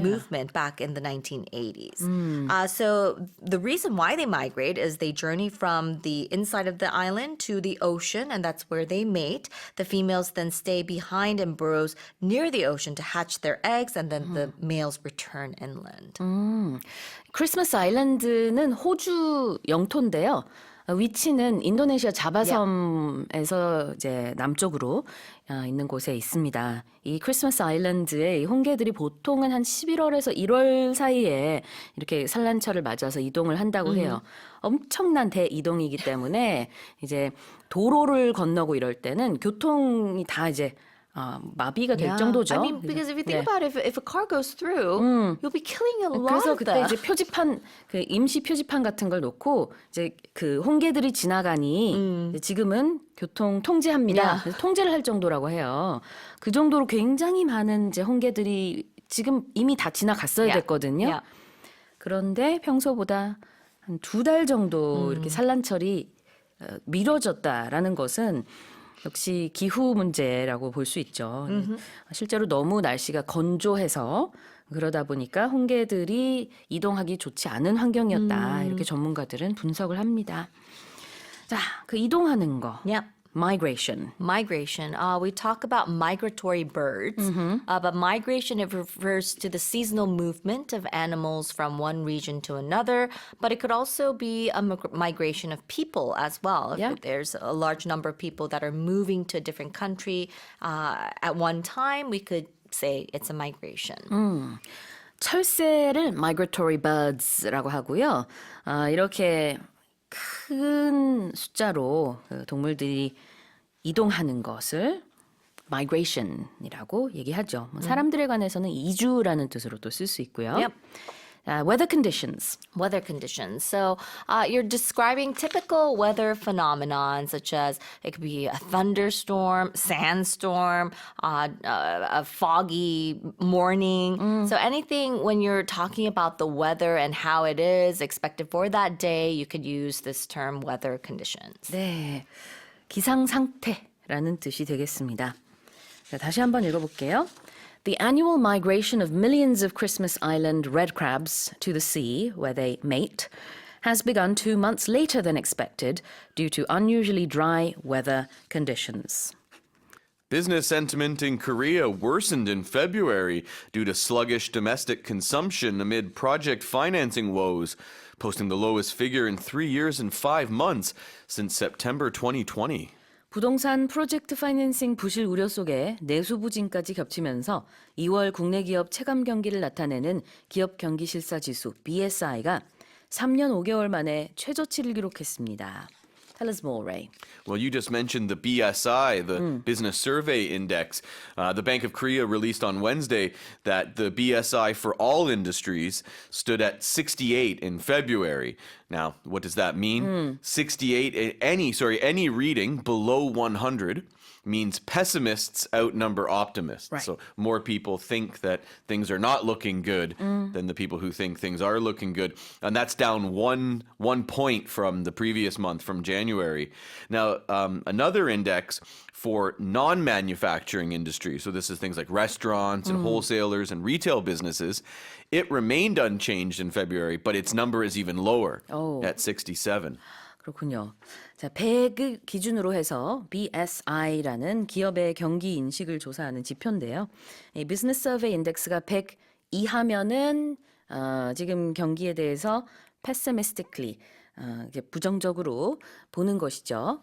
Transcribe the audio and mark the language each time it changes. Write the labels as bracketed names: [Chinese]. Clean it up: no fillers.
[English] movement back in the 1980s. So the reason why they migrate is they journey from the inside of the island to the ocean, and that's where they mate. The females then stay behind in burrows near the ocean to hatch their eggs, and then the males return inland. [Korean] 크리스마스 아일랜드는 호주 영토인데요. 위치는 인도네시아 자바섬에서 이제 남쪽으로 있는 곳에 있습니다. 이 크리스마스 아일랜드의 이 홍게들이 보통은 한 11월에서 1월 사이에 이렇게 산란철을 맞아서 이동을 한다고 해요. 엄청난 대이동이기 때문에 이제 도로를 건너고 이럴 때는 교통이 다 이제 마비가 될 정도죠. [English] I mean, because if you think about it, if a car goes through, you'll be killing a lot [Korean] 그래서 [English] of [Korean] 그때 [English] them. [Korean] 이제 표지판 그 임시 표지판 같은 걸 놓고 이제 그 홍게들이 지나가니 이제 지금은 교통 통제합니다. 그래서 통제를 할 정도라고 해요. 그 정도로 굉장히 많은 이제 홍게들이 지금 이미 다 지나갔어야 됐거든요. 그런데 평소보다 한 2달 정도 이렇게 산란철이 미뤄졌다라는 것은 역시 기후 문제라고 볼 수 있죠. 실제로 너무 날씨가 건조해서 그러다 보니까 홍게들이 이동하기 좋지 않은 환경이었다. 이렇게 전문가들은 분석을 합니다. 자, 그 이동하는 거. [English] migration. Migration. We talk about migratory birds, but migration, it refers to the seasonal movement of animals from one region to another, but it could also be a migration of people as well. Yeah. If there's a large number of people that are moving to a different country at one time, we could say it's a migration. [Korean] 철새를 [English] migratory birds [Korean] 라고 하고요. 이렇게 큰 숫자로 그 동물들이 이동하는 것을 migration이라고 얘기하죠. 뭐 사람들에 관해서는 이주라는 뜻으로도 쓸 수 있고요. [English] Yep. Weather conditions. Weather conditions. So you're describing typical weather phenomenon, such as it could be a thunderstorm, sandstorm, a foggy morning. So anything when you're talking about the weather and how it is expected for that day, you could use this term weather conditions. [Korean] 네, 기상 상태라는 뜻이 되겠습니다. 자, 다시 한번 읽어볼게요. [English] The annual migration of millions of Christmas Island red crabs to the sea, where they mate, has begun 2 months later than expected due to unusually dry weather conditions. Business sentiment in Korea worsened in February due to sluggish domestic consumption amid project financing woes, posting the lowest figure in 3 years and 5 months since September 2020. [Korean] 부동산 프로젝트 파이낸싱 부실 우려 속에 내수 부진까지 겹치면서 2월 국내 기업 체감 경기를 나타내는 기업 경기 실사 지수 BSI가 3년 5개월 만에 최저치를 기록했습니다. [English] Tell us more, Ray. Well, you just mentioned the BSI, the Business Survey Index. The Bank of Korea released on Wednesday that the BSI for all industries stood at 68 in February. Now, what does that mean? 68, any reading below 100 means pessimists outnumber optimists. Right. So more people think that things are not looking good than the people who think things are looking good. And that's down one point from the previous month, from January. Now, another index for non-manufacturing industry, so this is things like restaurants and wholesalers and retail businesses, it remained unchanged in February, but its number is even lower at 67. [Korean] 그렇군요. 자, 100을 기준으로 해서 BSI라는 기업의 경기 인식을 조사하는 지표인데요. 이 비즈니스 서베이 인덱스가 100 이하면은 지금 경기에 대해서 pessimistically 이게 부정적으로 보는 것이죠.